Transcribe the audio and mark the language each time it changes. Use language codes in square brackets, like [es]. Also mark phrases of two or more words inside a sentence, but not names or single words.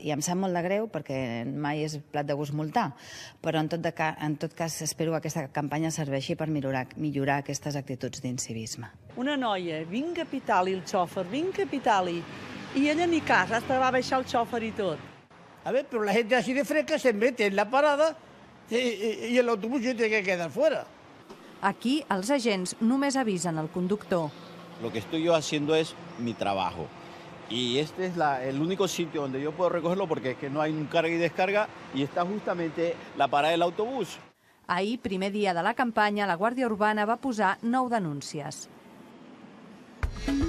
[ca] I em sap molt de greu perquè mai és plat de gust multar, però en tot cas espero que aquesta campanya serveixi per millorar aquestes actituds d'incivisme. Una noia, vinga a Pitali el xòfer, vinga a Pitali, i ella ni cas, hasta va baixar el xòfer i tot. [es] A ver, pero la gente así de fresca se mete en la parada y el autobús tiene que quedar fuera. [ca] Aquí, els agents només avisen el conductor. [es] Lo que estoy yo haciendo es mi trabajo. Y este es el único sitio donde yo puedo recogerlo porque es que no hay un carga y descarga y está justamente la parada del autobús. [ca] Ahir, primer dia de la campanya, la Guàrdia Urbana va posar 9 denúncies.